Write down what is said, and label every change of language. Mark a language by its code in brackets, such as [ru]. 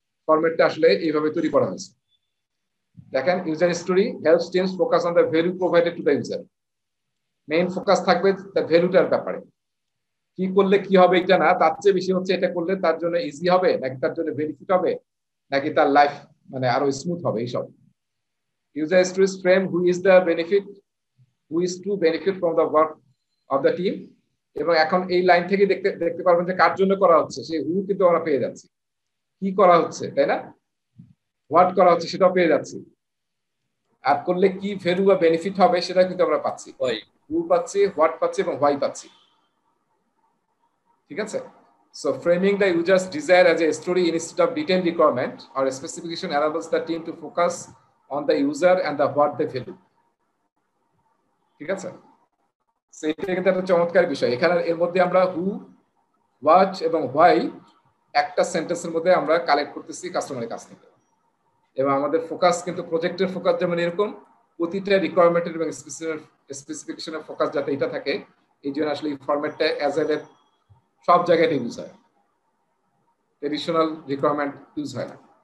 [bn] ফরম্যাটটা আসলে এইভাবে তৈরি করা হয়েছে। দেখেন, [en] User story helps teams focus on the value provided to the user. [bn] Main focus থাকবে দ্য ভ্যালুটার ব্যাপারে, কি করলে কি হবে এটা না, তার চেয়ে বেশি হচ্ছে এটা করলে তার জন্য ইজি হবে নাকি তার জন্য বেনিফিট হবে নাকি তার লাইফ মানে আরো স্মুথ হবে, এইসব। User stories frame [en] Who is the benefit, who is to benefit from the work of the team। [bn] এবং এখন এই লাইন থেকে দেখতে পারবেন যে কার জন্য করা হচ্ছে, সেই হু কিন্তু আমরা পেয়ে যাচ্ছি, কি করা হচ্ছে, তাই না? হোয়াট করা হচ্ছে সেটাও পেয়ে যাচ্ছি, আর করলে কি ভ্যালু বা বেনিফিট হবে সেটা কিন্তু আমরা পাচ্ছি, হু পাচ্ছি, হোয়াট পাচ্ছি এবং হোয়াই পাচ্ছি। ঠিক আছে? [en] So framing the user's desire as a story instead of detailed requirement or a specification enables the team to focus on the user and the what they value. [bn] ঠিক আছে? So এটা কিন্তু একটা চমৎকার বিষয়। এখানে এর মধ্যে আমরা who, what এবং why একটা সেন্টেন্সের মধ্যে আমরা কালেক্ট করতেছি কাস্টমারের কাছ থেকে। এবং আমাদের ফোকাস কিন্তু প্রজেক্টের ফোকাস যেমন এরকম প্রতিটা রিকোয়ারমেন্টের এবং স্পেসিফিকেশনের ফোকাস যাতে এটা থাকে, এই জন্য আসলে এই ফরম্যাটটা অ্যাজাইলের সব জায়গায় ইউজ হয়, ট্রেডিশনাল রিকোয়ারমেন্ট ইউজ হয় না।